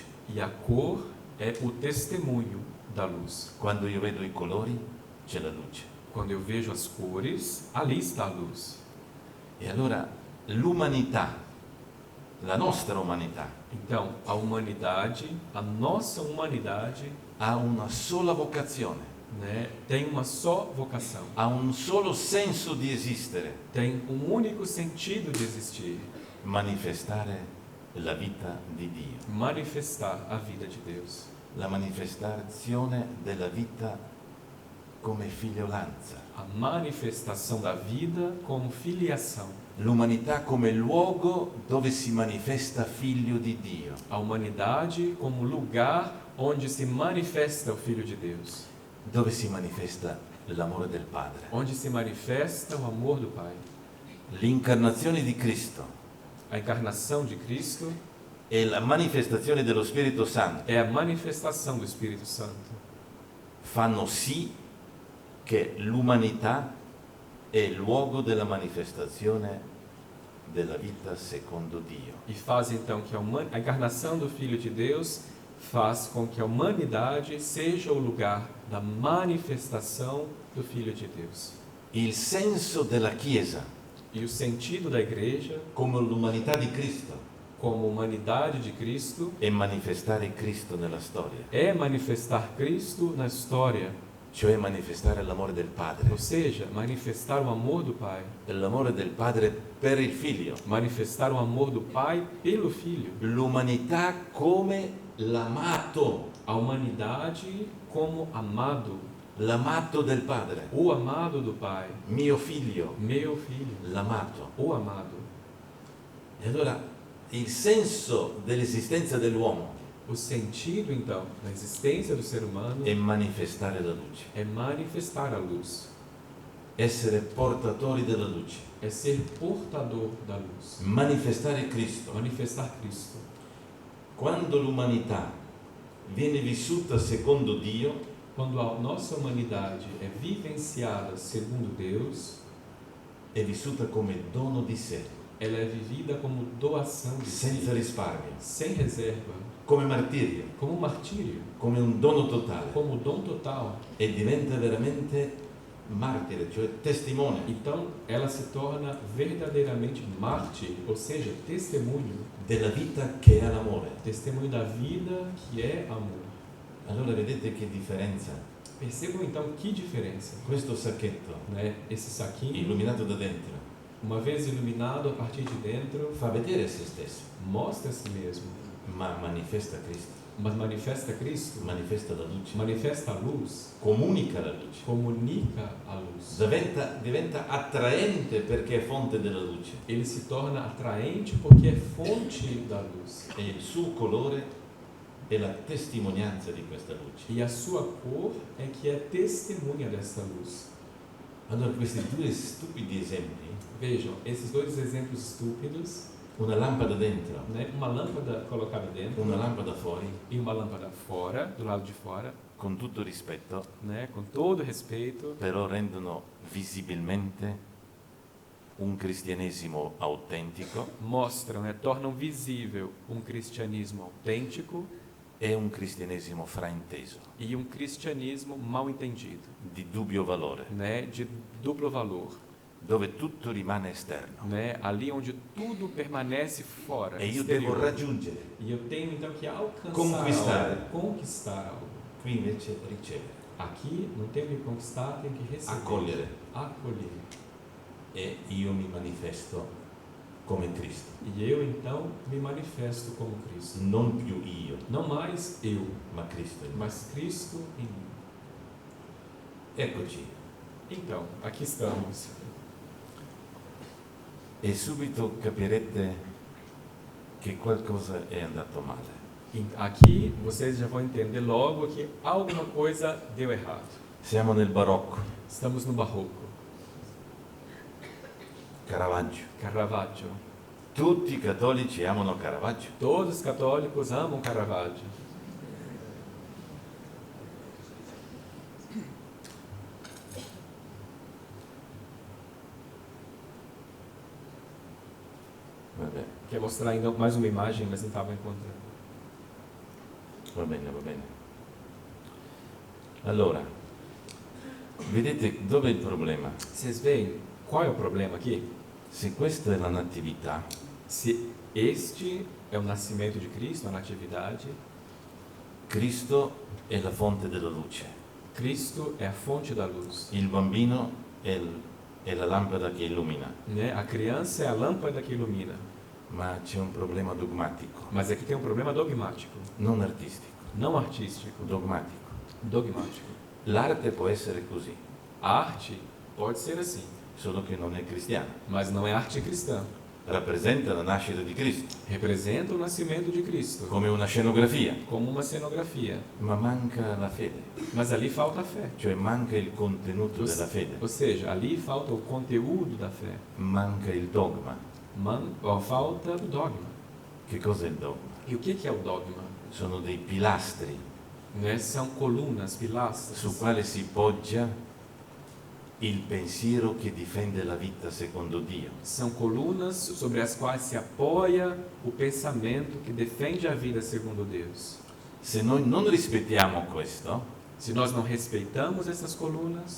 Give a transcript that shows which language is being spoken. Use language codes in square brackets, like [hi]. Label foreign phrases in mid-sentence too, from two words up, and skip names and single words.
[pt] E a cor é o testemunho da luz. [it] Quando io vedo i colori, c'è la luce. [pt] Quando eu vejo as cores, ali está a luz. [it] E allora l'umanità, la nostra umanità, [pt] Então, a humanidade, a nossa humanidade, [it] ha una sola vocazione, [pt] né, tem uma só vocação, [it] ha un solo senso di esistere: [pt] tem um único sentido de existir: [it] manifestare la vita di Dio, [pt] manifestar a vida de Deus, [it] la manifestazione della vita come figliolanza, [pt] a manifestação da vida como filiação, [it] l'umanità come luogo dove si manifesta figlio di Dio, [pt] a humanidade como lugar onde se manifesta o Filho de Deus, [it] dove si manifesta l'amore del Padre. [pt] onde se manifesta o amor do Pai. [it] L'incarnazione di Cristo [pt] A encarnação de Cristo [it] e la manifestazione dello Spirito Santo [pt] é a manifestação do Espírito Santo. [it] fanno sì che l'umanità è il luogo della manifestazione della vita secondo Dio. [pt] E faz então que a encarnação do Filho de Deus faz com que a humanidade seja o lugar da manifestação do Filho de Deus. [it] Il senso della Chiesa [pt] E o sentido da igreja, [it] come l'umanità di Cristo [pt] como humanidade de Cristo, [it] è manifestare Cristo nella storia, [pt] é manifestar Cristo na história, [it] cioè manifestare l'amore del Padre, [pt] ou seja, manifestar o amor do Pai, [it] l'amore del Padre per il Figlio, [pt] manifestar o amor do Pai pelo Filho, [it] l'umanità come l'amato, [pt] a humanidade como amado, [it] l'amato del Padre, [pt] o amado do Pai, [it] mio figlio, [pt] meu Filho, [it] l'amato. [pt] o amado. [it] E allora il senso dell'esistenza dell'uomo [pt] O sentido, então, da existência do ser humano [it] è manifestare la luce, [pt] é manifestar a luz, [it] essere portatori della luce, [pt] é ser portador da luz, [it] manifestare Cristo. [pt] manifestar Cristo. [it] Quando l'umanità viene vissuta secondo Dio, [pt] Quando a nossa humanidade é vivenciada segundo Deus, [it] è vissuta come dono di sé, [pt] ela é vivida como doação de [it] senza si, risparmio, [pt] sem reserva, [it] come martirio, [pt] como um martírio, [it] come un dono totale, [pt] como dom total. [it] e diventa veramente martire, cioè testimone [pt] Então, ela se torna verdadeiramente mártir, ou seja, testemunho, [it] della vita che è l'amore. [pt] testemunho da vida que é amor. [it] Allora vedete che differenza? [pt] Percebam então que diferença, [it] Questo sacchetto, [pt] né? Esse saquinho, [it] illuminato da dentro, [pt] uma vez iluminado a partir de dentro, [it] fa vedere se stesso, [pt] mostra a si mesmo, [it] ma manifesta Cristo, [pt] mas manifesta Cristo, [it] manifesta la luce, [pt] manifesta a luz, [it] comunica la luce, [pt] comunica a luz. [it] diventa attraente perché è fonte della luce [pt] Ele se torna atraente porque é fonte da luz. [it] e il suo colore è la testimonianza di questa luce. [pt] E a sua cor é que é testemunha dessa luz. [it] Allora questi due stupidi esempi, [pt] Vejam, esses dois exemplos estúpidos, [it] una lampada dentro, [pt] né? Uma lâmpada colocada dentro [it] una lampada fuori, [pt] e uma lâmpada fora, do lado de fora, [it] Con tutto rispetto, [pt] né? Com todo respeito, [it] però rendono visibilmente un cristianesimo autentico [pt] mostram, né? Tornam visível um cristianismo autêntico [it] e un cristianesimo frainteso, [pt] e um cristianismo mal entendido, [it] di dubbio valore, [pt] né? De duplo valor, [it] dove tutto rimane esterno. [pt] né? Ali onde tudo permanece fora, [it] e io devo [pt] exterior. [it] raggiungere, [pt] E eu tenho então que alcançar Conquistar. algo, conquistar algo. [it] qui invece ricevere, [pt] Aqui não tenho que conquistar, tenho que receber, [it] accogliere, [pt] acolher. [it] e io mi manifesto come Cristo, [pt] E eu então me manifesto como Cristo. [it] non più io, [pt] Não mais eu, [it] ma Cristo in me. [pt] mas Cristo em mim. [it] Eccoci, [pt] Então, aqui estamos. [it] E subito capirete che qualcosa è andato male. [pt] E aqui vocês já vão entender logo que alguma coisa deu errado. [it] Siamo nel barocco, [pt] Estamos no Barroco, [it] Caravaggio. [pt] Caravaggio. [it] Tutti i cattolici amano Caravaggio. [pt] Todos os católicos amam Caravaggio. [it] Vabbè, [pt] Quer mostrar ainda mais uma imagem, mas não estava encontrando. [it] va bene, va bene. Allora, vedete dov'è il problema? [pt] Vocês veem qual é o problema aqui? [it] Se questa è la natività, [pt] Se este é o nascimento de Cristo, a natividade, [it] Cristo è la fonte della luce, [pt] Cristo é a fonte da luz, [it] il bambino è la lampada che illumina, [pt] né? A criança é a lâmpada que ilumina. [it] ma c'è un problema dogmatico, [pt] Mas aqui tem um problema dogmático, [it] non artistico, [pt] não artístico, [it] dogmatico. [pt] dogmático. [it] L'arte può essere così, [pt] A arte pode ser assim, [it] solo che non è cristiana. [pt] mas não é arte cristã. [it] Rappresenta la nascita di Cristo, [pt] Representa o nascimento de Cristo, [it] come una scenografia, [pt] como uma cenografia. [it] ma manca la fede, [pt] Mas ali falta a fé. [it] cioè manca il contenuto della fede, [pt] Ou seja, ali falta o conteúdo da fé. [it] manca il dogma. [pt] Falta do dogma. [it] Che cos'è il dogma? [pt] E o que é o dogma? [it] Sono dei pilastri [pt] Né? São colunas, pilastras, [it] su quale si poggia il pensiero che difende la vita secondo Dio. [pt] são colunas sobre as quais se apoia o pensamento que defende a vida segundo Deus. [it] Se noi non rispettiamo questo, [pt] Se nós não respeitamos essas colunas,